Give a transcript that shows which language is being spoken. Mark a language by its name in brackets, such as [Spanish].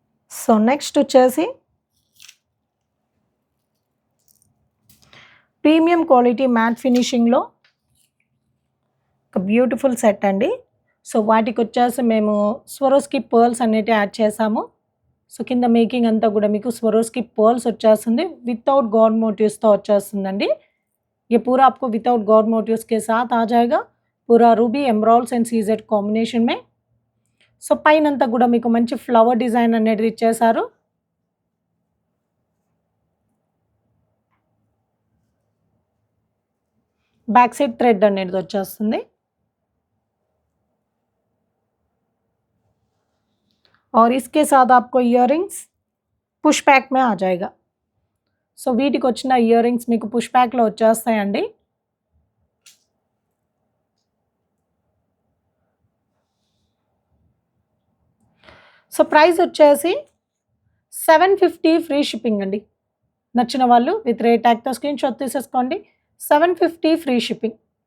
[Telugu] So, next వచ్చేసి premium quality matte ఫినిషింగ్‌లో ఒక beautiful set అండి. సో, వాటికొచ్చేసి మేము స్వరోస్కి పర్ల్స్ అనేటివి యాడ్ చేసాము. సో, కింద మేకింగ్ అంతా కూడా మీకు స్వరోస్కి పర్ల్స్ వచ్చేస్తుంది. వితౌట్ గాడ్ మోటివ్స్‌తో వచ్చేస్తుందండి. [Hindi] ये पूरा आपको विदाउट गॉड मोटिव्स के साथ आ जाएगा. पूरा Ruby emeralds and CZ combination में. [Telugu] సో, పైనంతా కూడా మీకు మంచి ఫ్లవర్ డిజైన్ అనేది ఇచ్చేశారు. बैक साइड थ्रेड అనేది వచ్చేస్తుంది. [Hindi] और इसके साथ आपको इयररिंग्स పుష్ బ్యాక్ में आ जाएगा. [Telugu] సో, వీటికి వచ్చిన ఇయర్రింగ్స్ మీకు పుష్ బ్యాక్‌లో వచ్చేస్తాయండి. సో, ప్రైస్ వచ్చేసి 750 ఫ్రీ షిప్పింగ్ అండి. నచ్చిన వాళ్ళు విత్ రేట్ ట్యాగ్‌తో స్క్రీన్‌షాట్ తీసేసుకోండి. 750 ఫ్రీ షిప్పింగ్.